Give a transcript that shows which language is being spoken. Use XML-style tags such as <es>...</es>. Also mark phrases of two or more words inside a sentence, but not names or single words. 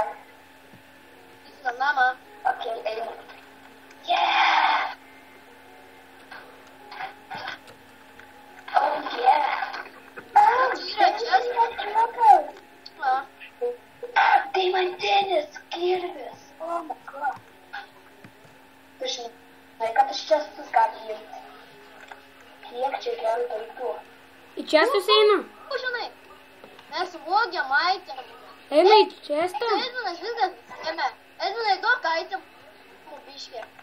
<lt>Griffinam namą. okei, einu.</lt> <en>Yeah! Oh yeah! Oh,</en> <lt>Yra čia. šitą Va. Deimantinis kirvis.</lt> <en>Oh my god.</en> <lt>Tu žinai, kad aš čia gali imti. Kiek čia gerų daiktų. Į čia susieina. O, žinai, mes vogiam aitėm. Eina į čestą. Edvinas viską ėmė. Edvinai, duok aitėm biškį.</lt>